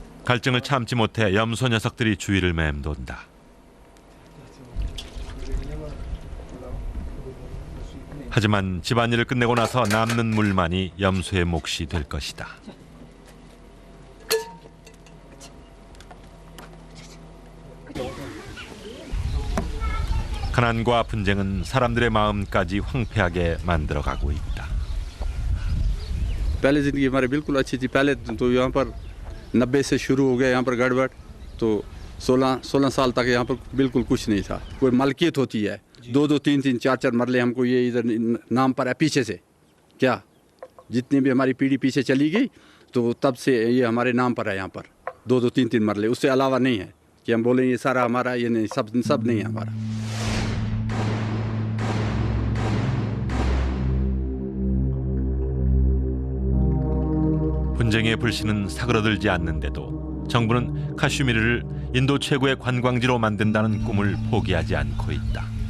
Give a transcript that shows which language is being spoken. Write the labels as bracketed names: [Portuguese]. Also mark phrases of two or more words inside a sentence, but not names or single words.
[Korean] 갈증을 참지 못해 염소 녀석들이 주위를 맴돈다. 하지만 집안일을 끝내고 나서 남는 물만이 염소의 몫이 될 것이다. 가난과 분쟁은 사람들의 마음까지 황폐하게 만들어가고 있다. [Hindi] पहले ज़िंदगी हमारी बिल्कुल अच्छी थी। पहले तो यहाँ पर 90 से शुरू हो गया यहाँ पर गड़बड़, तो 16 साल तक यहाँ पर बिल्कुल कुछ नहीं था। कोई मलकियत होती है, 2-2, 3-3, 4-4 मरले हमको ये इधर नाम पर है पीछे से। क्या जितनी भी हमारी पीढ़ी पीछे चली गई तो तब से ये हमारे नाम पर है यहाँ पर 2-2, 3-3 मरले, उससे अलावा नहीं है कि हम बोलें ये सारा हमारा, ये नहीं, सब नहीं है हमारा। [Korean] 분쟁의 불씨는 사그러들지 않는데도 정부는 카슈미르를 인도 최고의 관광지로 만든다는 꿈을 포기하지 않고 있다.